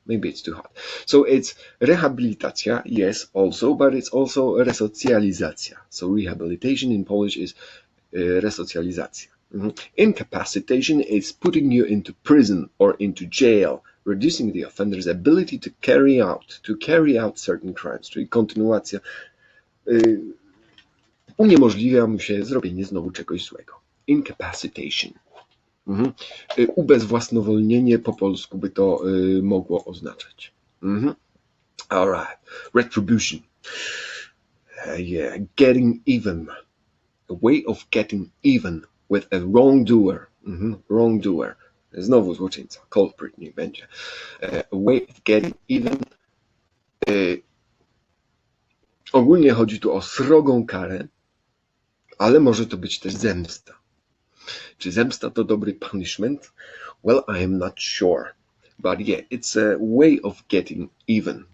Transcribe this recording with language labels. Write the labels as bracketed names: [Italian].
[English] Maybe it's too hot. So it's rehabilitacja, yes, also, but it's also resocjalizacja. So rehabilitation in Polish is resocjalizacja. Incapacitation is putting you into prison or into jail, reducing the offender's ability to carry out certain crimes. [Polish] Czyli kontynuacja uniemożliwia mu się zrobienie znowu czegoś złego. Incapacitation. Ubezwłasnowolnienie po polsku by to mogło oznaczać. [English] Alright. Retribution. Yeah, getting even. A way of getting even with a wrongdoer. Wrongdoer. [Polish] Znowu złoczyńca. [English] Culprit [Polish] niech będzie. [English] A way of getting even. [Polish] Ogólnie chodzi tu o srogą karę, ale może to być też zemsta. Czy zemsta to dobry [English] punishment? Well, I am not sure. But yeah, it's a way of getting even.